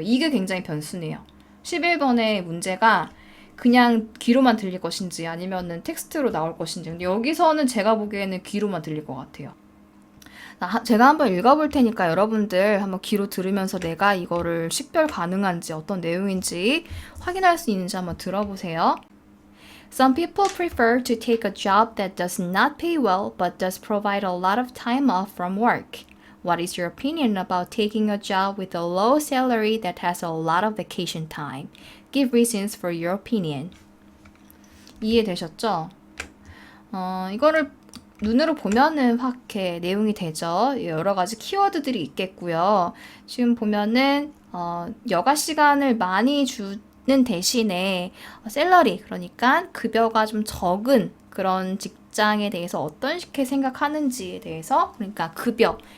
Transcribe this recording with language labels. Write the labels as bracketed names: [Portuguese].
[Korean] 이게 굉장히 변수네요. 11번의 문제가 그냥 귀로만 들릴 것인지 아니면은 텍스트로 나올 것인지. 근데 여기서는 제가 보기에는 귀로만 들릴 것 같아요. 제가 한번 읽어볼 테니까 여러분들 한번 귀로 들으면서 내가 이거를 식별 가능한지 어떤 내용인지 확인할 수 있는지 한번 들어보세요. [English] Some people prefer to take a job that does not pay well but does provide a lot of time off from work. What is your opinion about taking a job with a low salary that has a lot of vacation time? Give reasons for your opinion. [Korean] 이해되셨죠? 이거를 눈으로 보면은 확 이렇게 내용이 되죠. 여러 가지 키워드들이 있겠고요. 지금 보면은 여가 시간을 많이 주는 대신에 샐러리 그러니까 급여가 좀 적은 그런 직장에 대해서 어떻게 생각하는지에 대해서 그러니까 급여